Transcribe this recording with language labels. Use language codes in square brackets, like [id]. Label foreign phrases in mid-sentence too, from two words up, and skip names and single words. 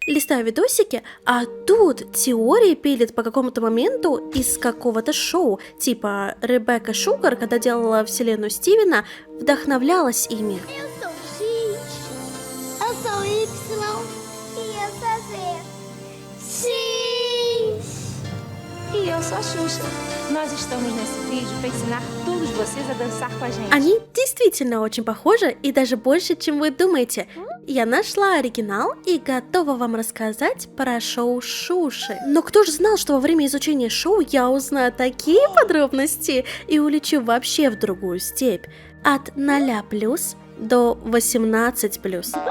[ru] Листаю видосики, а тут теории пилят по какому-то моменту из какого-то шоу. Типа Ребекка Шугар, когда делала вселенную Стивена, вдохновлялась ими. [pt] Eu sou X, eu sou Y e eu sou Z. X! E eu sou a Xuxa. Nós estamos nesse vídeo para ensinar todos vocês a dançar com a gente. [ru] Они действительно очень похожи и даже больше, чем вы думаете. Я нашла оригинал и готова вам рассказать про шоу Шуши. Но кто же знал, что во время изучения шоу я узнаю такие подробности и улечу вообще в другую степь. От 0+ до 18+.